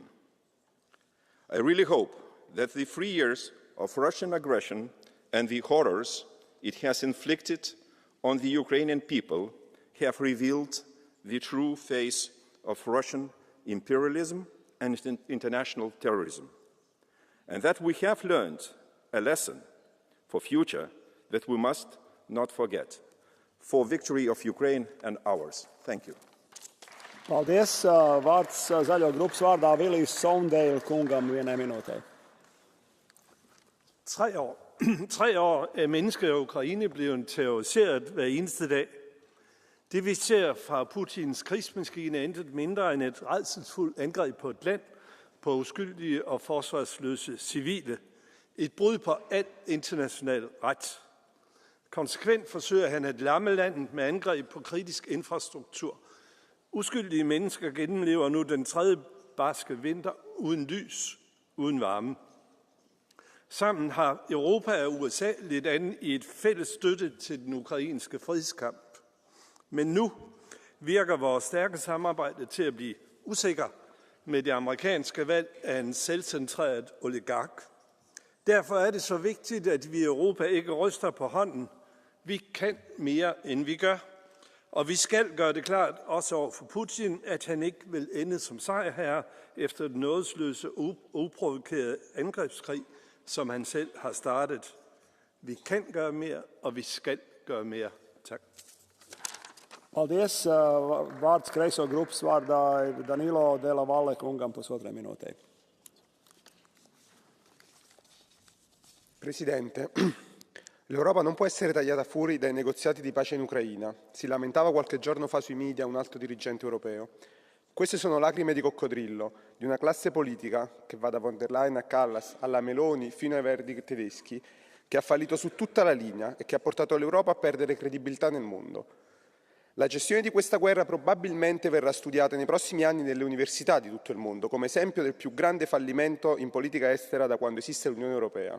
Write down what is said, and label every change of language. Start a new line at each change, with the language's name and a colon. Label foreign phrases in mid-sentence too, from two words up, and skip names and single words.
English: I really hope that the 3 years of Russian aggression and the horrors it has inflicted on the Ukrainian people have revealed the true face of Russian imperialism and international terrorism, and that we have learned a lesson for future that we must not forget, for victory of Ukraine and ours. Thank you.
Latvian: Paldies. Vārds Zaļo grupas vārdā Vilijs Sondale kungam 1 minūtē.
Danish: 3 år er mennesker i Ukraine blevet terroriseret hver eneste dag. Det vi ser fra Putins krigsmaskine er intet mindre end et rædselsfuldt angreb på et land, på uskyldige og forsvarsløse civile. Et brud på al international ret. Konsekvent forsøger han at lamme landet med angreb på kritisk infrastruktur. Uskyldige mennesker gennemlever nu den 3. barske vinter uden lys, uden varme. Sammen har Europa og USA lidt an i et fælles støtte til den ukrainske frihedskamp. Men nu virker vores stærke samarbejde til at blive usikker med det amerikanske valg af en selvcentreret oligark. Derfor er det så vigtigt, at vi i Europa ikke ryster på hånden. Vi kan mere, end vi gør. Og vi skal gøre det klart, også over for Putin, at han ikke vil ende som sejrherre efter den nådesløse, uprovokerede angrebskrig, som han selv har startet. Vi kan gøre mere, og vi skal gøre mere. Tak.
Latvian: Paldies. Vārds Kreiso grupas vārdā Danilo Della Valle kungam 1,5 minūtē.
Italian: Presidente, l'Europa non può essere tagliata fuori dai negoziati di pace in Ucraina, si lamentava qualche giorno fa sui media un alto dirigente europeo. Queste sono lacrime di coccodrillo di una classe politica, che va da von der Leyen a Kallas, alla Meloni fino ai Verdi tedeschi, che ha fallito su tutta la linea e che ha portato l'Europa a perdere credibilità nel mondo. La gestione di questa guerra probabilmente verrà studiata nei prossimi anni nelle università di tutto il mondo, come esempio del più grande fallimento in politica estera da quando esiste l'Unione Europea.